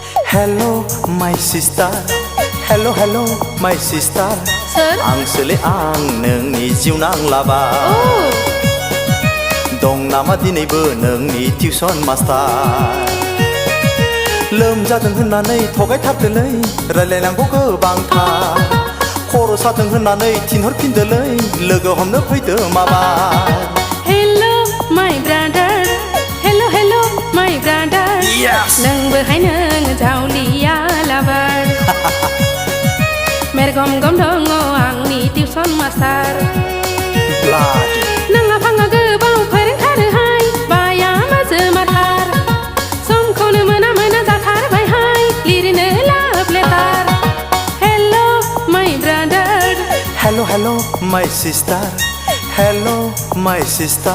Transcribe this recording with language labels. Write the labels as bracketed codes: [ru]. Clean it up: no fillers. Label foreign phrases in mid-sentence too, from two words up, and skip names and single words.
[en] Hello my sister Hello hello my sister [brx] आं सोले आं नोंनि जिउनां लाबा दं नामा दिनैबो नोंनि टिउसन मास्टार लोमजादों होननानै थगायथारदोलै रायलायनांगौ गोबांथार खर' सादों होननानै थिनहरफिनदोलै लोगो हमनो फैदो माबार [en] Hello my brother Hello hello my brother [brx] नोंबोहाय नों जावलिया लाबार मेरगम गम दङ आंनि टिउसन मास्टार नोंहा फाङा गोबाव फोरोंथारोहाय बाया माजो माथार समखौनो मोना मोना जाथारबायहाय लिरनो [en] love letter Hello my brother Hello hello my sister Hello my sister